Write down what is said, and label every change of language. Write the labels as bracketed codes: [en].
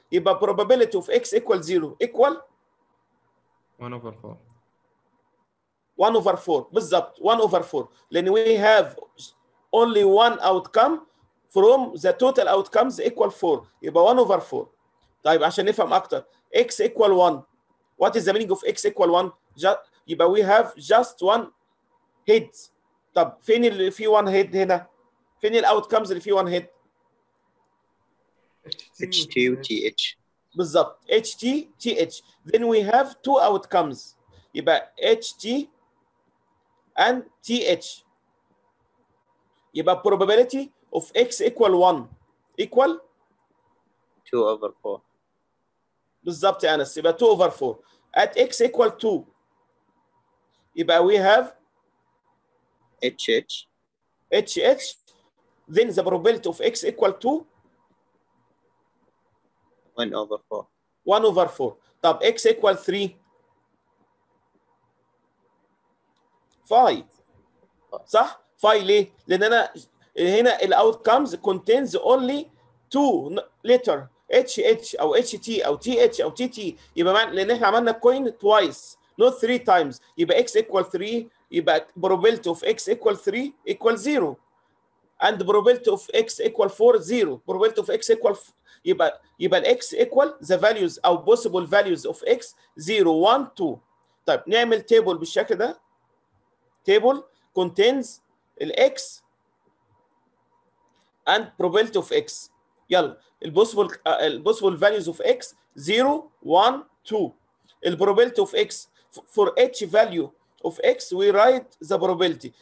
[en] يبقى probability of x equal 0 equal 1/4 بالظبط 1/4 لان we have only one outcome from the total outcomes equal 4 يبقى 1/4. [ar] طيب عشان نفهم اكتر [en] x equal 1 what is the meaning of x equal 1؟ يبقى we have just one head. [ar] طب فين اللي فيه 1 هيد هنا؟ فين الاوت كمز اللي فيه 1 هيد؟ [en] HT و TH بالظبط HT TH. then we have two outcomes يبقى HT and TH. يبقى probability of x equal 1 equal 2/4. [ar] بالظبط يا انس، [en] يبقى 2/4 at x equal 2 يبقى we have HH then the probability of x equal to 1/4. 1/4. طب x equal 3 5 صح؟ 5 ليه؟ لان انا هنا الاوت كامز contains only 2 letter HH او HT او TH او TT، [ar] يبقى معنى لان احنا عملنا [en] coin twice not 3 times، يبقى x equal 3 يبقى probability of x equal 3 equal 0 and probability of x equal 4 0 probability of x equal يبقى ال x equal the values او possible values of x 0 1 2. [ar] طيب نعمل table بالشكل ده. [en] table contains ال x and probability of x. يلا البوسيبل values of x 0 1 2. ال probability of x for each value of x we write the probability.